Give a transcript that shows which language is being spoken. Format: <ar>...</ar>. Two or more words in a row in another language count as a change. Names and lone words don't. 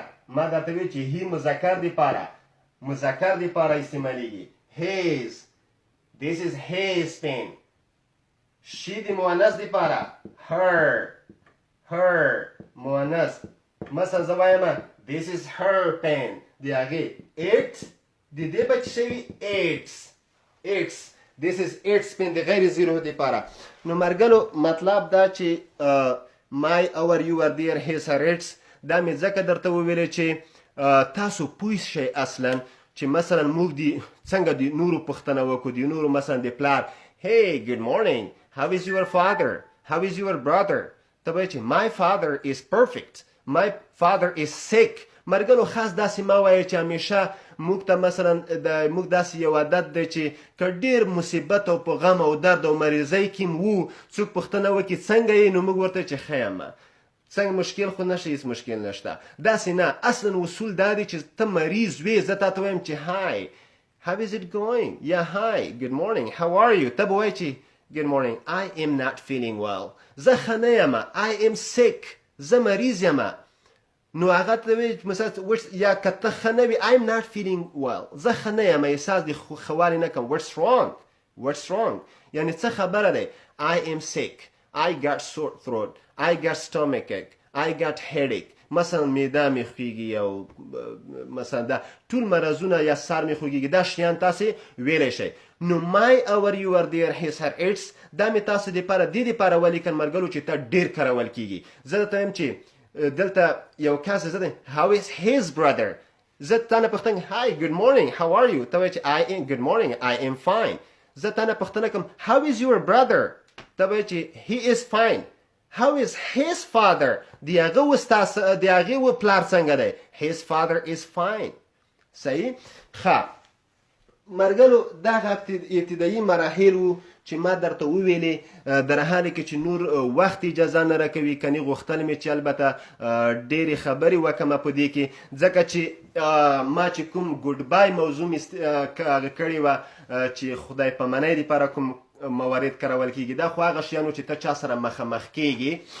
<ps>ما درته ویل چې هی مذکر دی پاره استعمالیږي.</ps> <en>his this is his pen.</en> <ps>she د مؤنث دی پاره her مؤنث. مثلا زه وایم</ps> <en>this is her pen</en> <ps>د هغې it د دې به څه شوي its</ps> <en>this is its pen</en> <ps>د غیر زیرو دی پاره. نو مرګلو مطلب دا چې</ps> <en>my our your their his her its</en> <ps>دا مې ځکه درته وویلې چې تاسو پوه شئ اصلا چې مثلا موږ د څنګه د نورو پوښتنه وکړو د نورو مثلا د پلار</ps> <en>hey good morning how is your father how is your brother</en> <ps>ته به چې</ps> <en>my father is perfect my father is sick.</en> <ps>مرګلو خاص داسې ما وایي چې همیشه موږ ته مثلا موږ داسې یو عادت دی چې که ډېر مصیبت او په غم او درد او مریضۍ کې وو څوک پوښتنه وکړي څنګه یې نو موږ ورته چې ښه یم څنګه مشکل خو نشته هیڅ مشکل نشته. داسې نه اصلا اصول دا دی چې ته مریض وې زه تا ته وایم چې</ps> <en>hi how is it going</en> <ps>یا</ps> <en>hi good morning how are you</en> <ps>ته به وایې چې</ps> <en>good morning I am not feeling well</en> <ps>زه ښه نه یم</ps> <en>I am sick</en> <ps>زه مریض یم. نو هغه ته وایي مثلا یا که ته ښه نه وي</ps> <en>I am not feeling well</en> <ps>زه ښه نه یم احساس د ښهوالي نه کوم</ps> <en>what's wrong</en> <ps>یعنی څه خبره دی.</ps> <en>I am sick I got sore throat I got stomachache I got headache</en> <ps>مثلا معده مې خوږي او مثلا دا ټول مرضونه یا سر مې خوږي دا شیان تاسې ویلی شئ. نو</ps> <en>my our your their his her its</en> <ps>دا مې تاسو دپاره دې دپاره ولیکل مرګلو چې ته ډېر کارول کېږي. زه درته وایم چې دلته یو کس زه دی</ps> <en>how is his brother</en> <ps>زه تا نه پوښتنه</ps> <en>hi good morning how are you</en> <ps>ته وایې چې</ps> <en>I am good morning I am fine.</en> <ps>زه تا نه پوښتنه کوم</ps> <en>how is your brother</en> <ps>ته وایې چې</ps> <en>he is fine. how is his father</en> <ps>د هغې و پلار څنګه دی</ps> <en>his father is fine.</en> <ps>صحیح. ښه مرګلو دغه ابتدایي مراحل وو چې ما درته وویلې در حاله کې چې نور وخت اجازه نه راکوي کني غوښتل مې چې البته ډېرې خبرې وکړم په دې کې ځکه چې ما چې کوم ګوډ بای موضوع مې کړې وه چې خدای پامانۍ دپاره کوم موارد کارول کېږي دا خو هغه شیانو چې ته چا سره مخامخ کېږي</ps>